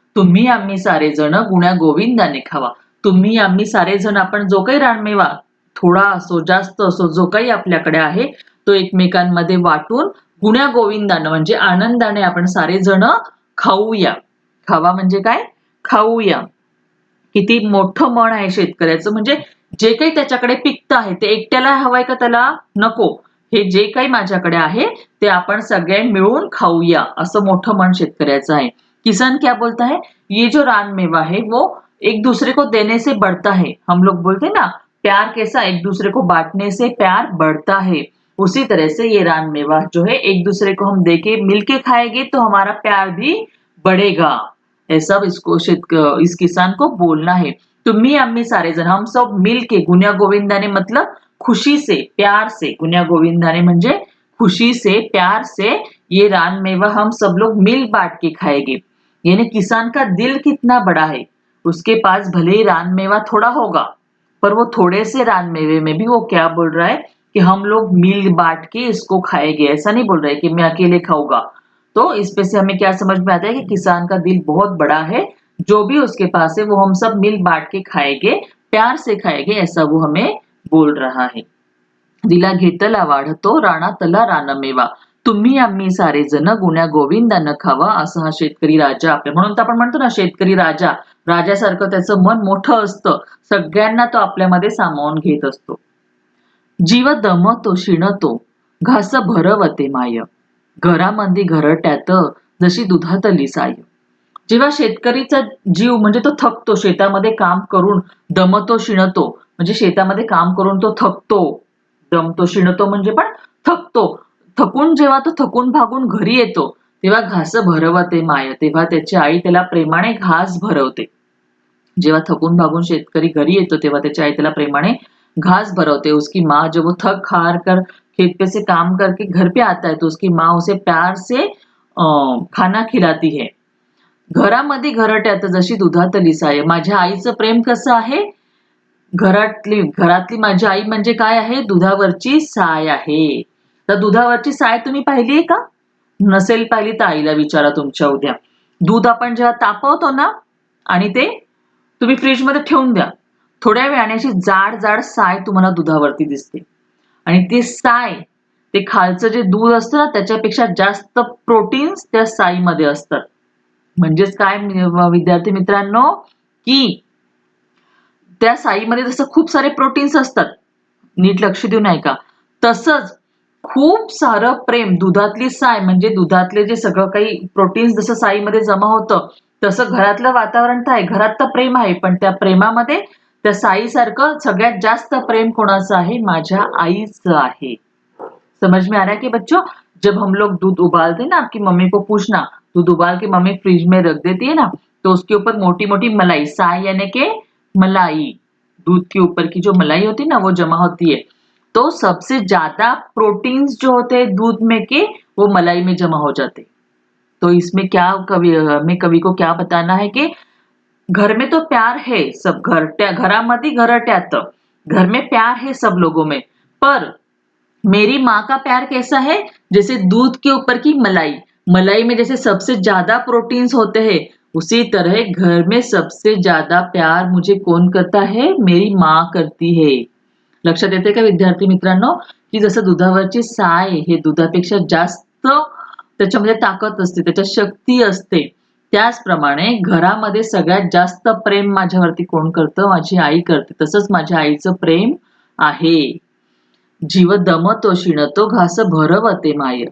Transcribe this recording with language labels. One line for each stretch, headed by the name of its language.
Marathi: तुम्ही आम्ही सारे जण गुण्या गोविंदाने खावा. तुम्ही आम्ही सारे जण, आपण जो काही रानमेवा, थोडा असो जास्त असो, जो काही आपल्याकडे आहे तो एकमेकांमध्ये वाटून गुण्या गोविंदानं म्हणजे आनंदाने आपण सारे जण खाऊया. खावा म्हणजे काय, खाऊया. किती मोठं मन आहे शेतकऱ्याचं. म्हणजे जे काही त्याच्याकडे पिकतं आहे ते एकट्याला हवंय का त्याला, नको, हे जे काही माझ्याकडे आहे ते आपण सगळे मिळून खाऊया, असं मोठं मन शेतकऱ्याचं आहे.
Hindi: किसान क्या बोलता है, ये जो रानमेवा है वो एक दूसरे को देने से बढ़ता है. हम लोग बोलते हैं ना, प्यार कैसा, एक दूसरे को बांटने से प्यार बढ़ता है, उसी तरह से ये रानमेवा जो है, एक दूसरे को हम देके मिलके खाएंगे तो हमारा प्यार भी बढ़ेगा. ऐसा इस किसान को बोलना है.
Marathi: तुम्ही आम्ही सारे जण,
Hindi: हम सब मिलके,
Marathi: गुण्या गोविंदाने
Hindi: मतलब खुशी से, प्यार से,
Marathi: गुण्या गोविंदाने म्हणजे
Hindi: खुशी से, प्यार से, ये रानमेवा हम सब लोग मिल बांट के खाएंगे. यानी किसान का दिल कितना बड़ा है, उसके पास भले ही रानमेवा थोड़ा होगा, पर वो थोड़े से रानमेवे में भी वो क्या बोल रहा है कि हम लोग मिल बांट के इसको खाएंगे. ऐसा नहीं बोल रहा है कि मैं अकेले खाऊंगा. तो इस पे से हमें क्या समझ में आता है कि किसान का दिल बहुत बड़ा है, जो भी उसके पास है वो हम सब मिल बांट के खाएंगे, प्यार से खाएंगे, ऐसा वो हमें बोल रहा है.
Marathi: दिला घेतला वाढतो, रानातला रानमेवा, तुम्ही आम्ही सारे जण गुण्या गोविंदानं खावा, असं हा शेतकरी राजा आपल्या, म्हणून तर आपण म्हणतो ना शेतकरी राजा, राजासारखं त्याचं मन मोठं असतं, सगळ्यांना तो आपल्यामध्ये सामावून घेत असतो. जीव दमतो शिणतो, घास भरवते माय, घरामध्ये घरट्यात जशी दुधातली साय. जेव्हा शेतकरीचा जीव म्हणजे तो थकतो, शेतामध्ये काम करून दमतो शिणतो, म्हणजे शेतामध्ये काम करून तो थकतो, दमतो शिणतो म्हणजे पण थकतो. थकून जेव्हा तो थकून भागून घरी येतो तेव्हा घास भरवते माय, तेव्हा त्याची आई त्याला प्रेमाने घास भरवते. जेव्हा थकून भागून शेतकरी घरी येतो तेव्हा त्याची आई त्याला प्रेमाने घास भरवते.
Hindi: उसकी माँ जब वो थक हार कर खेत पे से काम करके घर पे आता है तो उसकी माँ उसे प्यार से खाना खिलाती है.
Marathi: घरामध्ये घरट्यात जशी दुधातली साय. माझ्या आईचं प्रेम कसं आहे, घरातली माझी आई म्हणजे काय आहे? दुधावरची साय आहे. तर दुधावरची साय तुम्ही पाहिलीये का? नसेल पाहिली तर आईला विचारा तुमच्या उद्या. दूध आपण जेव्हा तापवतो ना आणि ते तुम्ही फ्रिजमध्ये ठेवून द्या. थोड्या वेळाने अशी जाड साय तुम्हाला दुधावरती दिसते. आणि ती साय, ते खालचं जे दूध असतं ना त्याच्यापेक्षा जास्त प्रोटीन्स त्या साईमध्ये असतात. म्हणजेच काय विद्यार्थी मित्रांनो, की त्या साईमध्ये जसं खूप सारे प्रोटीन्स असतात. नीट लक्ष देऊन ऐका. तसंच खूप सारं प्रेम दुधातली साय म्हणजे दुधातले जे सगळं काही प्रोटीन्स जसं साईमध्ये जमा होतं, तसं घरातलं वातावरण तर आहे. घरात तर प्रेम आहे, पण त्या प्रेमामध्ये त्या साईसारखं सगळ्यात जास्त प्रेम कोणाचं आहे? माझ्या आईचं आहे.
Hindi: समझ में आ रहा है कि बच्चों, जब हम लोग दूध उबालते हैं ना, आपकी मम्मी को पूछना, दूध उबाल के मम्मी फ्रिज में रख देती है ना, तो उसके ऊपर मोटी मोटी मलाई, साय यानी के मलाई, दूध के ऊपर की जो मलाई होती है ना वो जमा होती है। तो सबसे ज्यादा प्रोटीन्स जो होते हैं दूध में के वो मलाई में जमा हो जाते। तो इसमें क्या कवि को क्या बताना है कि घर में तो प्यार है, सब
Marathi: घरामध्ये घरट्यात
Hindi: घर में प्यार है सब लोगों में, पर मेरी माँ का प्यार कैसा है? जैसे दूध के ऊपर की मलाई, मलाई में जैसे सबसे ज्यादा प्रोटीन्स होते हैं, उसी तरह घर में सबसे ज्यादा प्यार मुझे कौन करता है? मेरी माँ करती है।
Marathi: लक्षात येते का विद्यार्थी मित्रांनो, की जसं दुधावरची साय हे दुधापेक्षा जास्त त्याच्यामध्ये ताकद असते, त्याच्यात शक्ती असते. त्याचप्रमाणे घरामध्ये सगळ्यात जास्त प्रेम माझ्यावरती कोण करतं? माझी आई करते. तसंच माझ्या आईचं प्रेम आहे. जीव दमतो शिणतो घास भरवते माय.